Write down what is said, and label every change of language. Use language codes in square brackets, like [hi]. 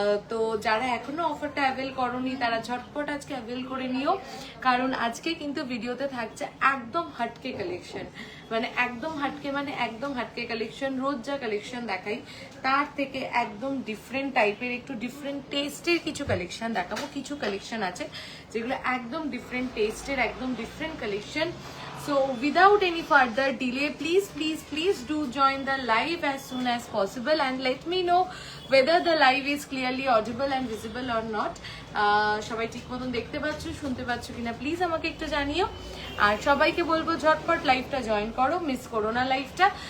[bn] তো যারা এখনো অফারটা অ্যাভেল করনি তারা ঝটপট আজকে অ্যাভেল করে নিও, কারণ আজকে কিন্তু ভিডিওতে থাকছে একদম হাটকে কালেকশন। মানে একদম হাটকে কালেকশন। রোজ যা কালেকশন দেখাই তার থেকে একদম ডিফারেন্ট টাইপের, একটু ডিফারেন্ট টেস্টের কিছু কালেকশন দেখাবো। কিছু কালেকশন আছে যেগুলো একদম ডিফারেন্ট টেস্টের, একদম different collection. [en] So without any further delay, please do join the live as soon as possible and let me know whether the live is clearly audible and visible or not. [bn] সবাই ঠিক মতন দেখতে পাচ্ছ, শুনতে পাচ্ছ কিনা প্লিজ আমাকে একটু জানিও। আর সবাইকে বলবো ঝটপট লাইভটা জয়েন করো, মিস করো না লাইভটা।